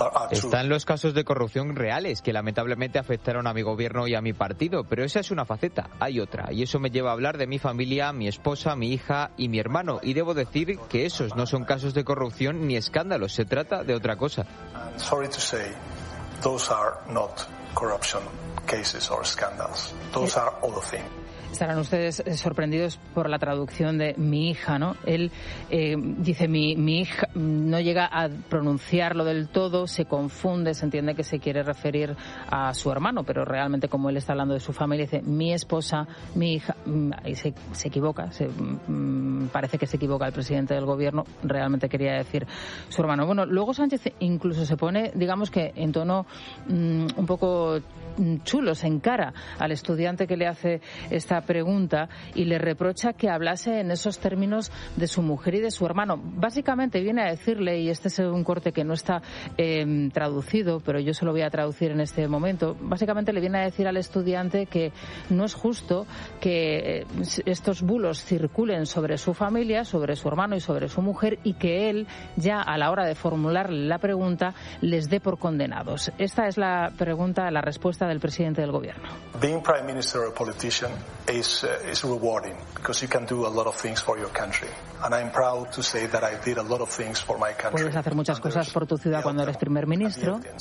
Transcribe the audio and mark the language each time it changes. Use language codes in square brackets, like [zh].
[es] Están los casos de corrupción reales, que lamentablemente afectaron a mi gobierno y a mi partido, pero esa es una faceta, hay otra, y eso me lleva a hablar de mi familia, mi esposa, mi hija y mi hermano, y debo decir que esos no son casos de corrupción ni escándalo, se trata de otra cosa. [en] Sorry to say, those are not corruption cases or scandals. Those are other things. [es] Estarán ustedes sorprendidos por la traducción de mi hija, ¿no? Él dice mi hija, no llega a pronunciarlo del todo, se confunde, se entiende que se quiere referir a su hermano, pero realmente como él está hablando de su familia, dice mi esposa, mi hija, y se equivoca, parece que se equivoca el presidente del gobierno, realmente quería decir su hermano. Bueno, luego Sánchez incluso se pone, digamos que en tono un poco chulo, se encara al estudiante que le hace esta pregunta y le reprocha que hablase en esos términos de su mujer y de su hermano. Básicamente viene a decirle, y este es un corte que no está traducido, pero yo se lo voy a traducir en este momento, básicamente le viene a decir al estudiante que no es justo que estos bulos circulen sobre su familia, sobre su hermano y sobre su mujer, y que él, ya a la hora de formularle la pregunta, les dé por condenados. Esta es la pregunta, la respuesta del presidente del gobierno. [en] Being prime minister or politician is rewarding because you can do a lot of things for your country, and I'm proud to say that I did a lot of things for my country. [es] Puedes hacer muchas cosas por tu ciudad cuando eres primer ministro.